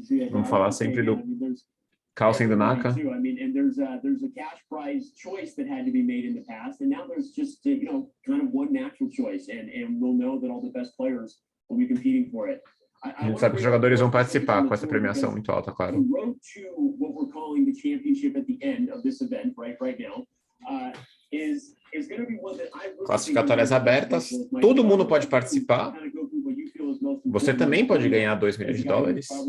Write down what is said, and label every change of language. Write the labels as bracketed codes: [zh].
[pt] Vamos falar sempre do Carlsen do Naka. [en] I mean, and there's a cash prize choice that had to be made in the past, and now there's just kind of one natural choice, and we'll know that all the best players will be competing for it. [pt] A gente sabe que os jogadores vão participar com essa premiação muito alta, claro. [en] The road to what we're calling the championship at the end of this event, right now, is going to be one that I really [pt] classificatórias abertas, todo mundo pode participar. Você também pode ganhar $2 milhões.